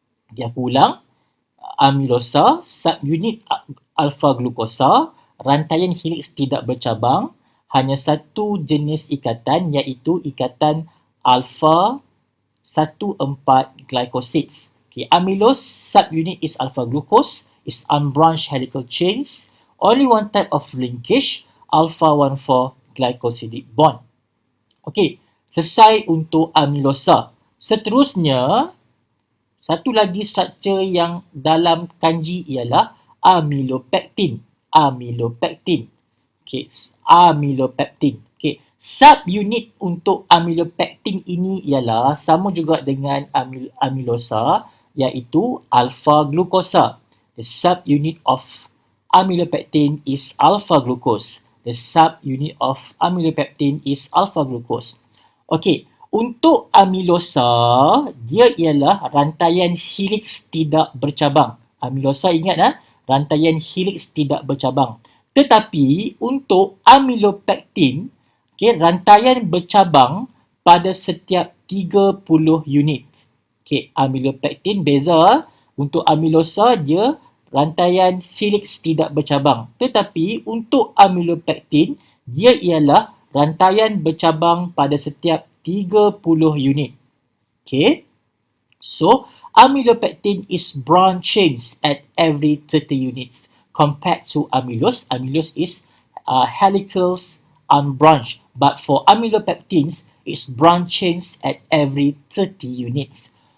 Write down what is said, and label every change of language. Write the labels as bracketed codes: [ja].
[ms] Okay, aku ulang. Amylosa, subunit alpha glukosa, rantaian helix tidak bercabang, hanya satu jenis ikatan iaitu ikatan alpha 1,4-glycosids. [en] Okay, amylose subunit is alpha glucose, is unbranched helical chains, only one type of linkage, alpha 1,4-glycosidic bond. [ms] Okey, selesai untuk amylosa. Seterusnya, satu lagi struktur yang dalam kanji ialah amylopectin. Amylopectin. Okey, amylopectin. Okey, subunit untuk amylopectin ini ialah sama juga dengan amylosa iaitu alpha glukosa. The subunit of amylopectin is alpha glucose. [en] The subunit of amylopectin is alpha glucose. [ms] Okey, untuk amilosa, dia ialah rantaian helix tidak bercabang. Amilosa ingat rantaian helix tidak bercabang. Tetapi untuk amylopectin, rantaian bercabang pada setiap 30 unit. Amylopectin beza. Untuk amilosa dia rantaian helix tidak bercabang. Tetapi untuk amylopectin, dia ialah rantaian bercabang pada setiap 30 unit. [en] So, amylopectin is branch chains at every 30 units. Compared to amylose, amylose is helicals unbranched. But for amylopectins, it's branch chains at every 30 units.